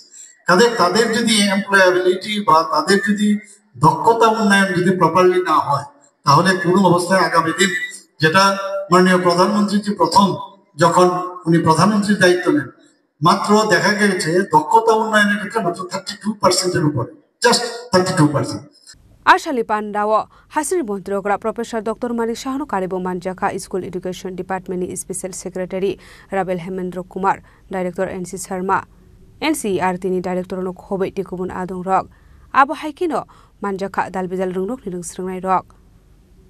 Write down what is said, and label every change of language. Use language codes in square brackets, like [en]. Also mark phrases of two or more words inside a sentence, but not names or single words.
[bn] তাদের যদি এমপ্লয়াবিলিটি বা তাদের যদি দক্ষতা উন্নয়ন যদি প্রপারলি না হয় তাহলে কোনো অবস্থায় আগামী দিন, যেটা মাননীয় প্রধানমন্ত্রী প্রথম যখন উনি প্রধানমন্ত্রীর দায়িত্ব নেন, মাত্র দেখা গেছে দক্ষতা উন্নয়নের ক্ষেত্রে মাত্র 32%-এর উপরে, জাস্ট 32%। [trp] Ashali Pandawa, Hasri Montrogra, Professor Dr. Manik Shahanu Karibo Manjaka, [en] School Education Department Special Secretary, [trp] Rabel Hemendra Kumar, Director NC Sharma, NCER Tini Director Nok Hobe Tikubun Adong Rock, Abu Haikino, Manjaka Dalbizal Runok Nidung Srungai Rock.